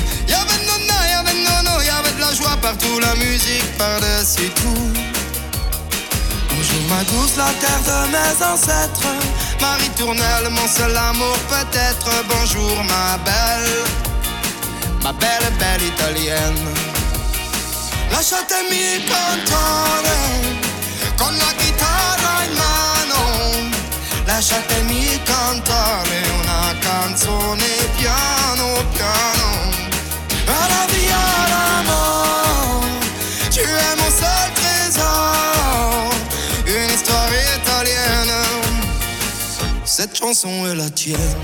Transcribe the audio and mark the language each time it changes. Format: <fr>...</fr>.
<fr>Y'avait de nonna, y'avait de nono, y'avait de la joie partout, la musique par-dessus tout. Bonjour ma douce, la terre de mes ancêtres, Marie Tournelle, mon seul amour peut-être. Bonjour ma belle, ma belle, belle italienne.</fr> <it>Lasciatemi cantare con la chitarra in mano, lasciatemi cantare una canzone piano piano. Alla via l'amore,</it> <fr>tu es mon seul trésor, une histoire italienne, cette chanson est la tienne.</fr>